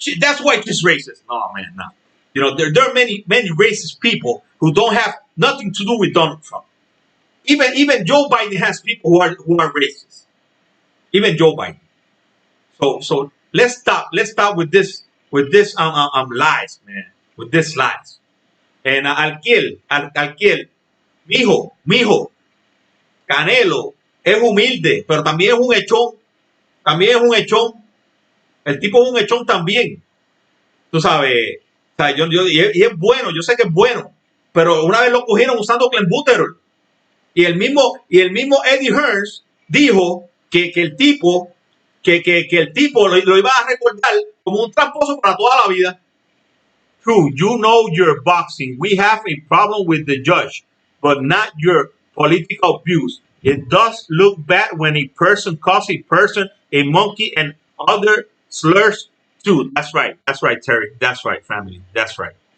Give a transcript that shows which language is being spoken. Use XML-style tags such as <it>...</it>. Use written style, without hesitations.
<en>That's why she's racist. No, man, no. You know, there are many racist people who don't have nothing to do with Donald Trump. Even Joe Biden has people who are racist. Even Joe Biden. So let's stop with this lies, man. With this lies.</en> <es>And Alquiel, mijo, Canelo es humilde, pero también es un echón, también es un echón. El tipo es un echón también. Tú sabes, o sea, y es bueno, yo sé que es bueno, pero una vez lo cogieron usando clenbuterol. Y el mismo Eddie Hearns dijo que el tipo que el tipo lo iba a recordar como un tramposo para toda la vida.</es> <en>True, you know your boxing. We have a problem with the judge, but not your political views. It does look bad when a person calls a person a monkey and other slurs too. That's right. That's right, Terry. That's right, family. That's right.</en>